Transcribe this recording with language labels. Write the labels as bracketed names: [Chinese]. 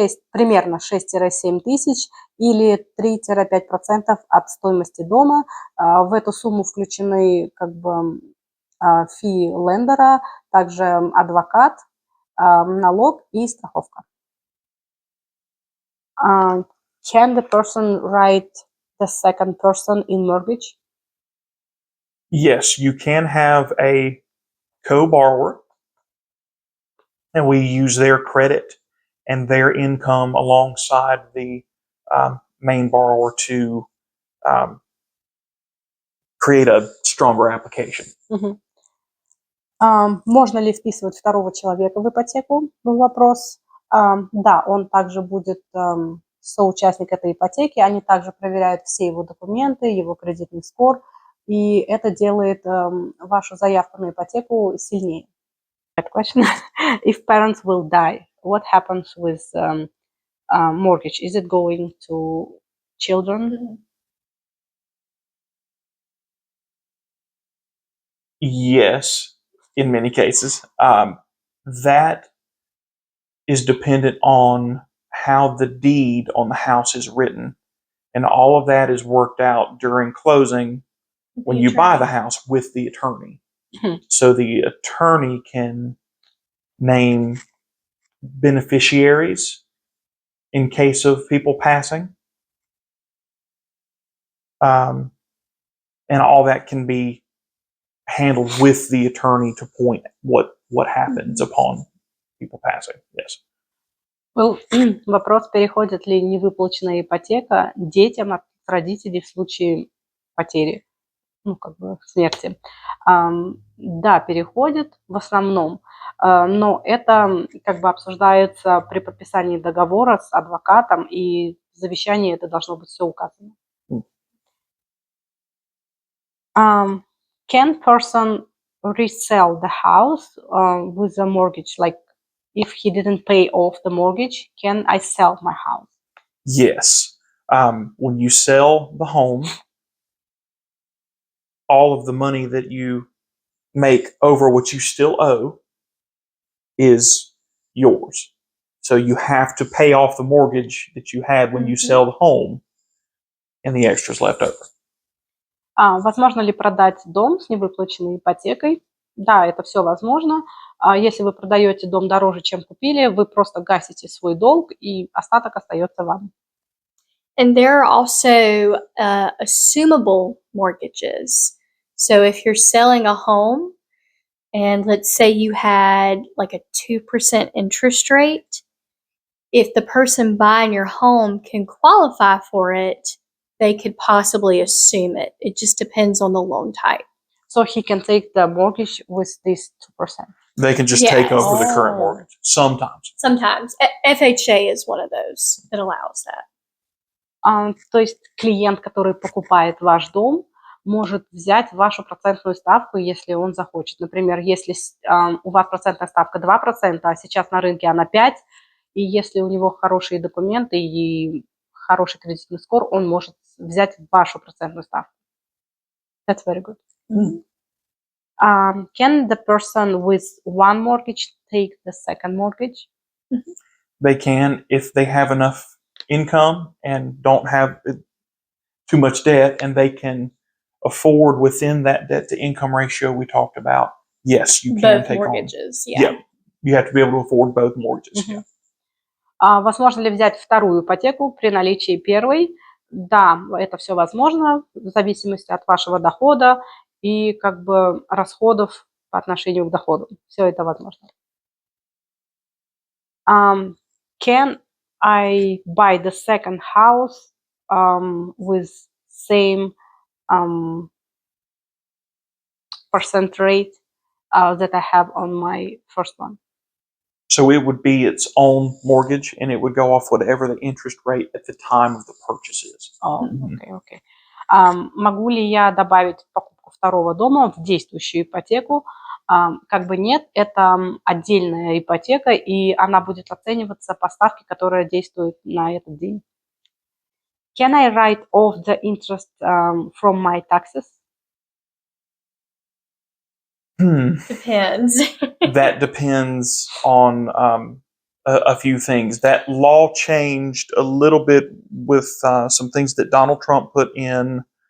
[Russian] Примерно 6-7 тысяч или 3-5% от стоимости дома. В эту сумму включены как бы фи лендера, также адвокат, налог и страховка. [English] Can the person write the second person in mortgage? Yes, you can have a co-borrower, and we use their credit and their income alongside the main borrower to create a stronger application. [Russian] Можно ли вписывать второго человека в ипотеку? Был вопрос. Да, он также будет соучастник этой ипотеки. Они также проверяют все его документы, его кредитный скор, и это делает вашу заявку на ипотеку сильнее. [English] Question. If parents will die, what happens with mortgage? Is it going to children? Yes, in many cases. That is dependent on how the deed on the house is written. And all of that is worked out during closing when you buy the house with the attorney. So the attorney can name beneficiaries in case of people passing. And all that can be handled with the attorney to point what happens upon people passing. Yes. [Russian] Вопрос, переходит ли невыплаченная ипотека детям от родителей в случае потери, смерти. Да, переходит в основном, но это как бы обсуждается при подписании договора с адвокатом, и в завещании это должно быть все указано. [English] Can person resell the house with a mortgage? Like, if he didn't pay off the mortgage, can I sell my house? Yes. When you sell the home, all of the money that you make over what you still owe is yours. So you have to pay off the mortgage that you had when you sell the home, and the extra's left over. [Russian] Возможно ли продать дом с невыплаченной ипотекой? Да, это все возможно. Если вы продаете дом дороже, чем купили, вы просто гасите свой долг, и остаток остается вам. [English] And there are also assumable mortgages. So if you're selling a home and let's say you had like a 2% interest rate, if the person buying your home can qualify for it, they could possibly assume it. It just depends on the loan type. So he can take the mortgage with this 2%. They can just take Yes. over the current Oh. mortgage sometimes. Sometimes. FHA is one of those that allows that. [Russian] То есть клиент, который покупает ваш дом, может взять вашу процентную ставку, если он захочет. Например, если у вас процентная ставка 2%, а сейчас на рынке она 5%, и если у него хорошие документы и хороший кредитный скор, он может взять вашу процентную ставку. [English] That's very good. Can the person with one mortgage take the second mortgage? They can if they have enough income and don't have too much debt, and they can afford within that debt to income ratio we talked about. Yes, you can Both take mortgages, on. yeah. You have to be able to afford both mortgages. Мгм. [Russian] Возможно ли взять вторую ипотеку при наличии первой? Да, это все возможно в зависимости от вашего дохода и как бы расходов по отношению к доходу. Все это возможно. [English] Can I buy the second house with same percent rate that I have on my first one? So it would be its own mortgage, and it would go off whatever the interest rate at the time of the purchase is. [Russian] Окей. Могу ли я добавить покупку второго дома в действующую ипотеку? Как бы нет, это отдельная ипотека, и она будет оцениваться по ставке, которая действует на этот день. [English] Can I write off the interest from my taxes? Depends. That depends on a few things. That law changed a little bit with some things that Donald Trump put in.